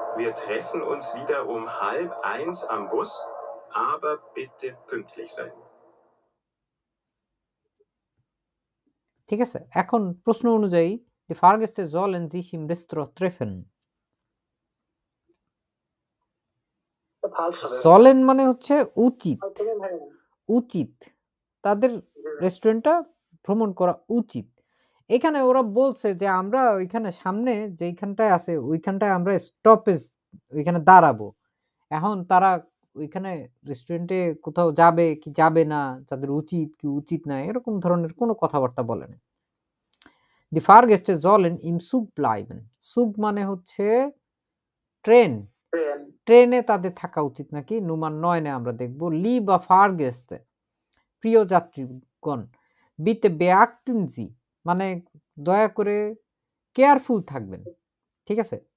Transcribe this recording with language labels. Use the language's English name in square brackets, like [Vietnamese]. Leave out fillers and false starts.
[German] Wir treffen uns wieder um 12:30 am Bus, aber bitte pünktlich sein. [Bangla] ঠিক আছে? এখন প্রশ্ন অনুযায়ী [German] die Fahrgäste sollen sich im Restaurant treffen. [Bangla] sollen মানে হচ্ছে উচিত। উচিত। তাদের রেস্টুরেন্টটা ভ্রমণ করা উচিত। এখানে ওরা বলছে যে আমরা ওইখানে সামনে যেইখানটায় আছে ওইখানটায় আমরা স্টপেজ ওইখানে দাঁড়াবো। এখন তারা ওইখানে রেস্টুরেন্টে কোথাও যাবে কি যাবে না, তাদের উচিত কি উচিত না এরকম ধরনের কোনো কথাবার্তা বলে না। [German] Die Fahrgäste sollen im Zug bleiben. [Bangla] Zug মানে হচ্ছে ট্রেন। ট্রেনে তাদের থাকা উচিত নাকি? Nummer 9 এ আমরা দেখব [German] lieber Fahrgäste, [Bangla] প্রিয় যাত্রীগণ, [German] bitte beachten Sie [Bangla] মানে দয়া করে কেয়ারফুল থাকবেন। ঠিক আছে?